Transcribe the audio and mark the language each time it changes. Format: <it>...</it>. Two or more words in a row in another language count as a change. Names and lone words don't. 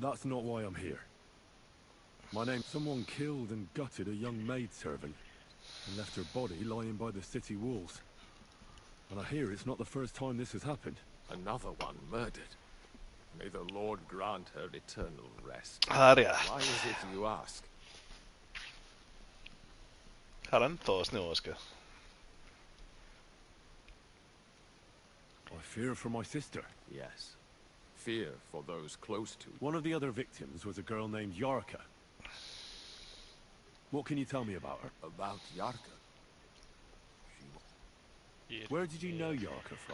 <en>That's not why I'm here. My name... Someone killed and gutted a young maidservant and left her body lying by the city walls. And I hear it's not the first time this has happened. Another one murdered. May the Lord grant her eternal rest.</en> <is>Það rétt.</is> <en>Why is it you ask?</en> <is>Það ennþá að snjóa, sko.</is> <en>I fear for my sister. Yes. Fear for those close to. One of the other victims was a girl named Yarka. What can you tell me about her? About Yarka? Where did you know Yarka from?</en>